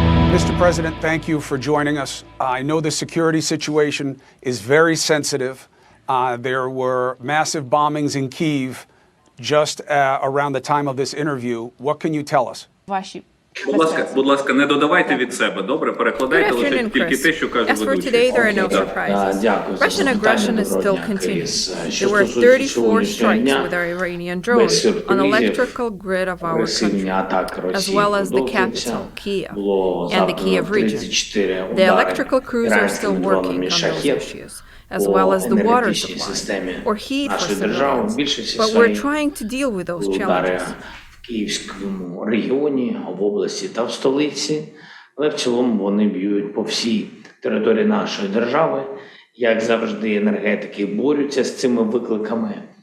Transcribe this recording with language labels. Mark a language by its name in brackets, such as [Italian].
[English] Mr. President, thank you for joining us. I know the security situation is very sensitive. There were massive bombings in Kyiv just around the time of this interview. What can you tell us? [Ukrainian] Будь ласка, не додавайте від себе, добре? Перекладайте лише тільки те, що каже ведучий. [English] As for today, there are no surprises. Russian aggression is still continuing. There were 34 strikes with our Iranian drones on the electrical grid of our country, as well as the capital, Kyiv, and the Kyiv region. The electrical crews are still working on those issues, as well as the water supply, or heat for civilians. But we're trying to deal with those challenges. [Ukrainian] Київському регіоні, в області та в столиці, але в цілому вони б'ють по всій території нашої держави. Як завжди, енергетики борються з цими викликами.